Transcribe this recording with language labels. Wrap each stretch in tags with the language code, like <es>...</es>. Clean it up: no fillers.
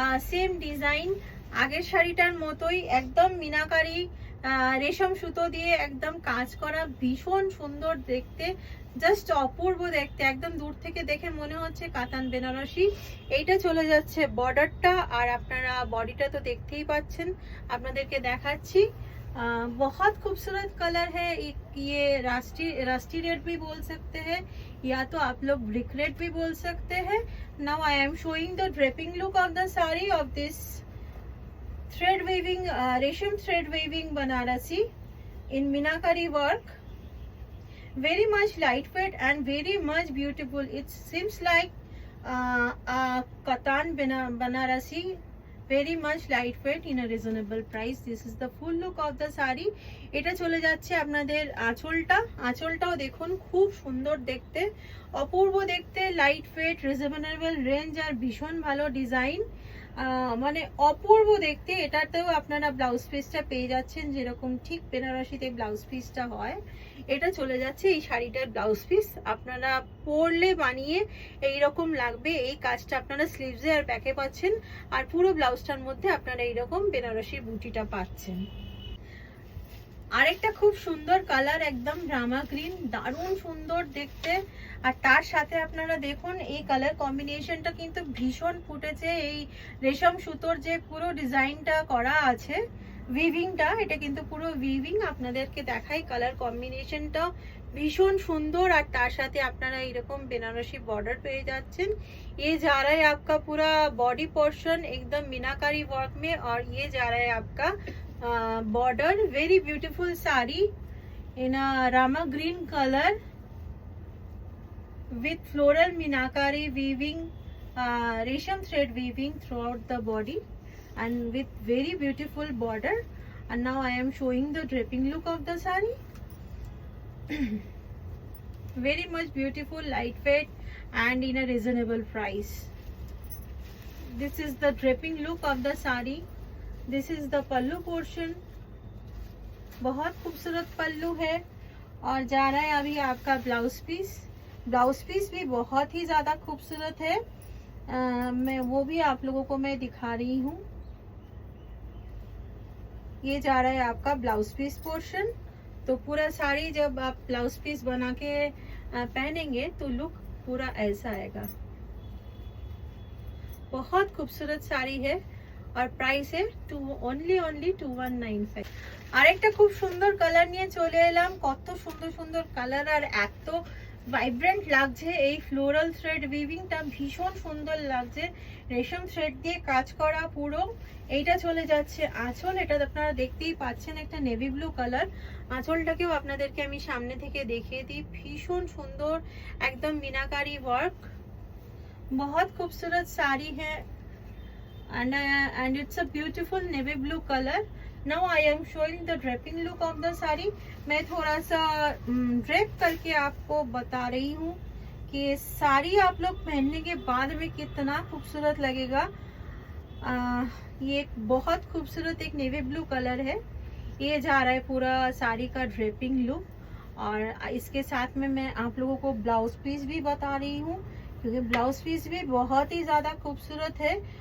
<bn>Same design আগের শাড়িটার মতোই, একদম মিনাকারি রেশম সুতো দিয়ে একদম কাজ করা, ভীষণ সুন্দর দেখতে, জাস্ট অপূর্ব দেখতে। একদম দূর থেকে দেখে মনে হচ্ছে কাতান বেনারসি। এইটা চলে যাচ্ছে বর্ডারটা, আর আপনারা বডিটা তো দেখতেই পাচ্ছেন, আপনাদেরকে দেখাচ্ছি।</bn> <hi>बहुत खूबसूरत कलर है। ये रास्टी रेड भी बोल सकते हैं, या तो आप लोग ब्रिक रेड भी बोल सकते हैं।</hi> <en>Now I am showing the draping look of the sari of this thread weaving resham thread weaving banarasi in minakari work. Very much lightweight and very much beautiful. It seems like a katan banarasi, very much lightweight in a reasonable price. This is the full look of the saree.</en> <bn>এটা চলে যাচ্ছে আপনাদের আঁচলটা। আঁচলটাও দেখুন খুব সুন্দর দেখতে, অপূর্ব দেখতে, লাইট ওয়েট, রিজনেবল রেঞ্জ আর ভীষণ ভালো ডিজাইন, মানে অপূর্ব দেখতে। এটাতেও আপনারা ব্লাউজ পিসটা পেয়ে যাচ্ছেন যেরকম ঠিক বেনারসিতে ব্লাউজ পিসটা হয়, এটা চলে যাচ্ছে এই শাড়িটার ব্লাউজ পিস। আপনারা পরলে বানিয়ে এইরকম লাগবে। এই কাজটা আপনারা স্লিভসে আর ব্যাকে পাচ্ছেন, আর পুরো ব্লাউজটার মধ্যে আপনারা এইরকম বেনারসির বুটিটা পাচ্ছেন। আরেকটা খুব সুন্দর কালার, একদম রামা গ্রিন, দারুণ সুন্দর দেখতে। আর তার সাথে আপনারা দেখুন এই কালার কম্বিনেশনটা কিন্তু ভীষণ ফুটেছে। এই রেশম সুতোর যে পুরো ডিজাইনটা করা আছে, উইভিংটা, এটা কিন্তু পুরো উইভিং। আপনাদেরকে দেখাই কালার কম্বিনেশনটা ভীষণ সুন্দর, আর তার সাথে আপনারা এরকম বেনারসি বর্ডার পেয়ে যাচ্ছেন।</bn> <hi>ये जा रहा है आपका पूरा बॉडी पोर्शन एकदम मीनाकारी वर्क में, और ये जा रहा है आपका border.</hi> <en>Very beautiful sari in a rama green color with floral minakari weaving, resham thread weaving throughout the body, and with very beautiful border. And now I am showing the draping look of the sari. Very much beautiful, lightweight and in a reasonable price. This is the draping look of the sari. This is the pallu portion,</en> <hi>बहुत खूबसूरत पल्लू है। और जा रहा है अभी आपका blouse piece. Blouse piece भी बहुत ही ज़्यादा खूबसूरत है, मैं वो भी आप लोगों को मैं दिखा रही हूँ। ये जा रहा है आपका ब्लाउज पीस पोर्शन। तो पूरा साड़ी जब आप ब्लाउज पीस बना के पहनेंगे तो लुक पूरा ऐसा आएगा। बहुत खूबसूरत साड़ी है और प्राइस है only 2195।</hi> <bn>আরেকটা খুব সুন্দর কালার নিয়ে চলে এলাম। কত সুন্দর সুন্দর কালার আর এত ভাইব্রেন্ট লাগছে। এই ফ্লোরাল থ্রেড উইভিংটা ভীষণ সুন্দর লাগছে, রেশম থ্রেড দিয়ে কাজ করা পুরো। এইটা চলে যাচ্ছে আঁচল, এটা আপনারা দেখতেই পাচ্ছেন একটা নেভি ব্লু কালার। আঁচলটাকেও আপনাদেরকে আমি সামনে থেকে দেখিয়ে দিই, ভীষণ সুন্দর একদম মিনাকারি ওয়ার্ক।</bn> <hi>बहुत खूबसूरत साड़ी है</hi> <en>and it's a beautiful navy blue color. Now I am showing the draping look of the sari.</en> <hi>मैं थोड़ा सा ड्रेप करके आपको बता रही हूँ कि साड़ी आप लोग पहनने के बाद में कितना खूबसूरत लगेगा। ये एक बहुत खूबसूरत एक नेवी ब्लू कलर है। ये जा रहा है पूरा साड़ी का ड्रेपिंग लुक, और इसके साथ में मैं आप लोगों को ब्लाउज पीस भी बता रही हूँ, क्योंकि ब्लाउज पीस भी बहुत ही ज़्यादा खूबसूरत है।</hi>